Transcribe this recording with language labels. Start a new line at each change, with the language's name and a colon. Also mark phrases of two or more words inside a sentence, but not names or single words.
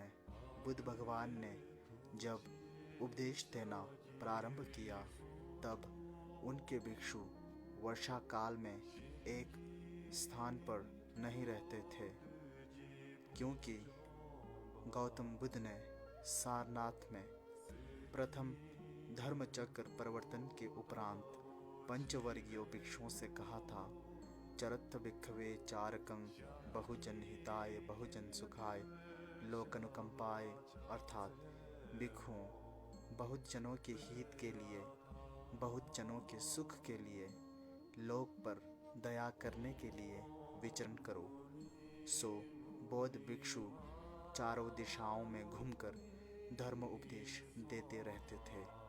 Hindi: बुद्ध भगवान ने जब उपदेश देना प्रारंभ किया तब उनके भिक्षु वर्षा काल में एक स्थान पर नहीं रहते थे, क्योंकि गौतम बुद्ध ने सारनाथ में प्रथम धर्मचक्र परिवर्तन के उपरांत पंचवर्गीय भिक्षुओं से कहा था,
Pali: चरत भिक्खवे चारकं बहुजन हिताय बहुजन सुखाय लोकनुकंपाय,
Hindi: अर्थात भिक्षुओं बहुत जनों के हित के लिए, बहुत जनों के सुख के लिए, लोक पर दया करने के लिए विचरण करो। सो बौद्ध भिक्षु चारों दिशाओं में घूमकर धर्म उपदेश देते रहते थे।